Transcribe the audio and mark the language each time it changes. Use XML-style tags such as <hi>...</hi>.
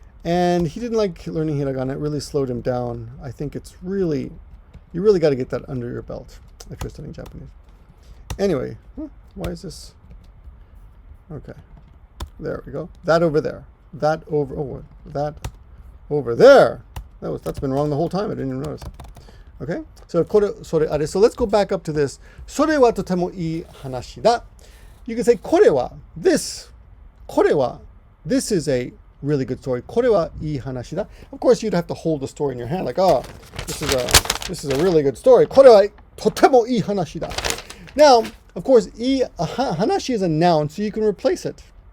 <en>And he didn't like learning hiragana. It really slowed him down. I think you really got to get that under your belt if you're studying Japanese. Anyway, why is this? Okay. There we go. That over there. That over there. That's been wrong the whole time. I didn't even notice it. Okay? So, sore are. So let's go back up to this.</en> <ja>Sore wa totemo ii hanashi da.</ja> <en>You can say, kore wa, this. Kore wa, this is a really good story.</en> <ja>Kore wa ii hanashi da.</ja> <en>Of course, you'd have to hold the story in your hand, like, this is a really good story.</en> <ja>Kore wa totemo ii hanashi da.</ja> <en>Now, of course, hanashi is a noun, so you can replace it.</en>